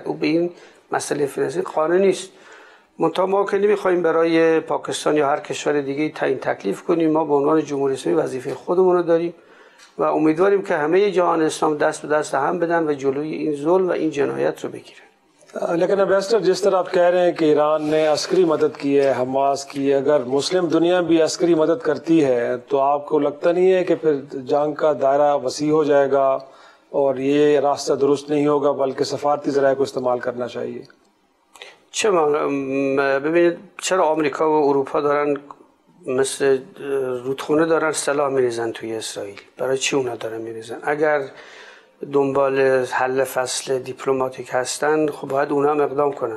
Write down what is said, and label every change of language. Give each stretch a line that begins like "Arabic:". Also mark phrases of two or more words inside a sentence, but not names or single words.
Persian: او به این مسئله فلسطین قانع نیست. منتها ما که نمیخوایم برای پاکستان یا هر کشور دیگه تعیین تکلیف کنیم. ما به عنوان جمهوری اسلامی وظیفه خودمون رو داریم و امیدواریم که همه جهان اسلام دست به دست هم بدن و جلوی این ظلم و این جنایت رو بگیرن.
Urdu: لیکن ایمبیسڈر جس طرح آپ کہہ رہے ہیں کہ ایران نے عسکری مدد کی ہے، حماس کی، اگر مسلم دنیا بھی عسکری مدد کرتی ہے تو آپ کو لگتا نہیں ہے کہ پھر جنگ کا دائرہ وسیع ہو جائے گا اور یہ راستہ درست نہیں ہوگا، بلکہ سفارتی ذرائع کو استعمال کرنا چاہیے?
Persian: ببینید چرا آمریکا و اروپا دارن مثل رودخونه دارن سلاح میریزن توی اسرائیل. برای چی اونا دارن میریزن؟ اگر دنبال حل فصل دیپلماتیک هستن خب باید اونا هم اقدام کنن.